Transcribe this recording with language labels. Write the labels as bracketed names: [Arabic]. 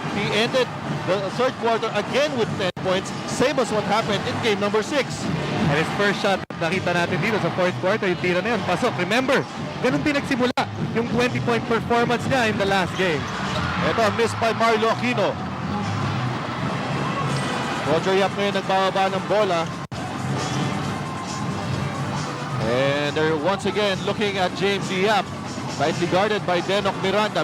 [English] He ended the third quarter again with 10 points. Same as what happened in game number 6. And his first shot, [Filipino] nakita natin dito sa fourth quarter, yung tira na yun, pasok. [English] Remember, [Filipino] ganun din nagsimula yung [English] 20-point performance niya in the last game. Ito, missed by Marlo Aquino. [Filipino] Roger Yap ngayon nagbababa ng bola. [English] And they're once again looking at James Yap. Tightly guarded by Denok Miranda.